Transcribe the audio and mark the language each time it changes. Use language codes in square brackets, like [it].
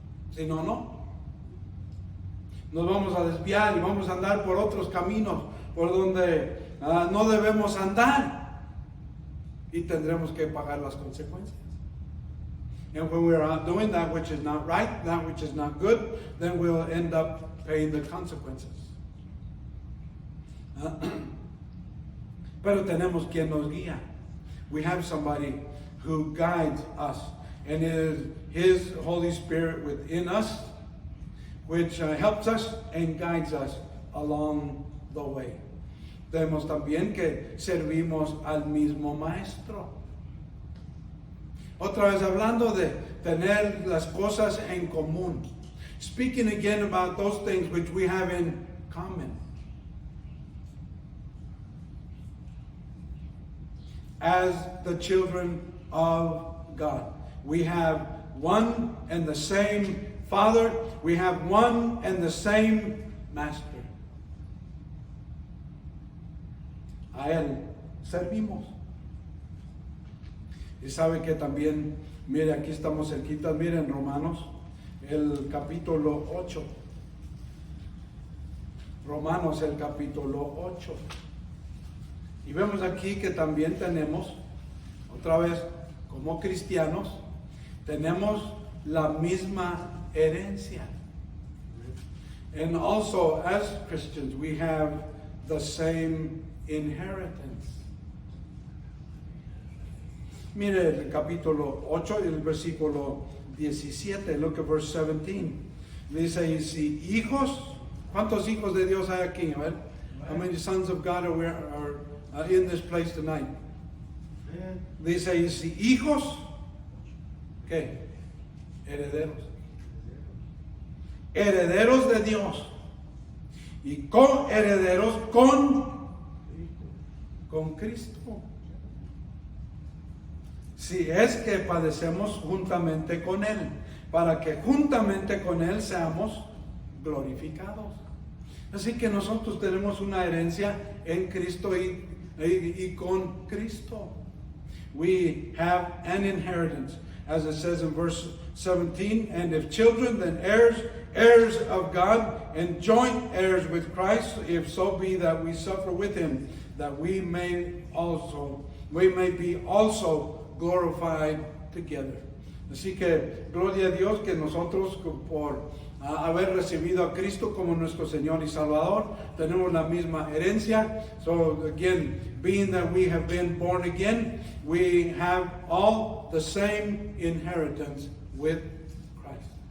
[es] Si no, no. Nos vamos a desviar y vamos a andar por otros caminos por donde no debemos andar y tendremos que pagar las consecuencias. [en] And when we are out doing that which is not right, that which is not good, then we'll end up paying the consequences. [es] Pero tenemos quien nos guía. [en] We have somebody who guides us, and it is His Holy Spirit within us, which helps us and guides us along the way. [es] Tenemos también que servimos al mismo Maestro. Otra vez hablando de tener las cosas en común. [en] Speaking again about those things which we have in common. As the children of God, we have one and the same Father. We have one and the same Master. [es] A Él servimos. Y sabe que también, mire, aquí estamos cerquitas, miren Romanos, el capítulo 8. Romanos, el capítulo 8. Y vemos aquí que también tenemos otra vez, como cristianos, tenemos la misma herencia. [en] And also, as Christians, we have the same inheritance. [es] Mire el capítulo 8 y el versículo 17. [en] Look at verse 17. [es] Dice, y si hijos, ¿cuántos hijos de Dios hay aquí? [en] Right? How many sons of God are in this place tonight? [es] Dice, y si hijos, ¿qué? Herederos. Herederos de Dios. Y coherederos con Cristo. Si es que padecemos juntamente con Él, para que juntamente con Él seamos glorificados. Así que nosotros tenemos una herencia en Cristo y con Cristo. [en] We have an inheritance, as it says in verse 17, and if children, then heirs, heirs of God, and joint heirs with Christ, if so be that we suffer with Him, that we may be also glorified together. [es] Así que gloria a Dios que nosotros por haber recibido a Cristo como nuestro Señor y Salvador tenemos la misma herencia. [en] So again, being that we have been born again, we have all the same inheritance with Christ.